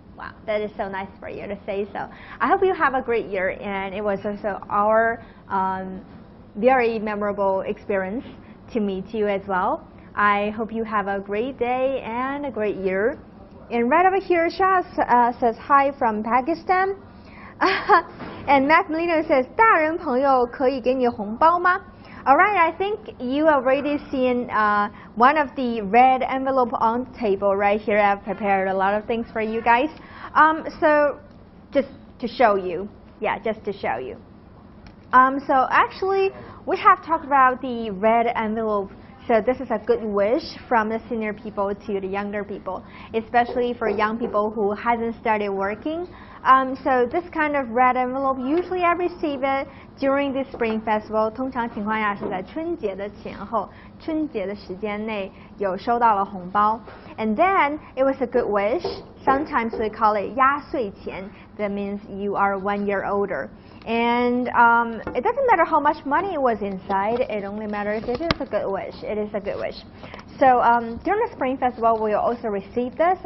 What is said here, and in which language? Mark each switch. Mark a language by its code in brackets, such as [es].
[en] Wow, that is so nice for you to say so. I hope you have a great year, and it was also our very memorable experience to meet you as well. I hope you have a great day and a great year. And right over here, Shaz says hi from Pakistan. And Mac Molina says [zh] 大人朋友可以给你红包吗? [en] Alright, I think you already seen one of the red envelope on the table right here. I've prepared a lot of things for you guys. So just to show you. Yeah, just to show you. So actually, we have talked about the red envelope. So this is a good wish from the senior people to the younger people, especially for young people who hasn't started working. So this kind of red envelope, usually I receive it during the Spring Festival. [zh] 通常情况下是在春节的前后，春节的时间内有收到了红包。 [en] And then it was a good wish. Sometimes we call it 压岁钱. That means you are 1 year older. And it doesn't matter how much money was inside. It only matters if it's a good wish. It is a good wish. So during the Spring Festival, we also receive this.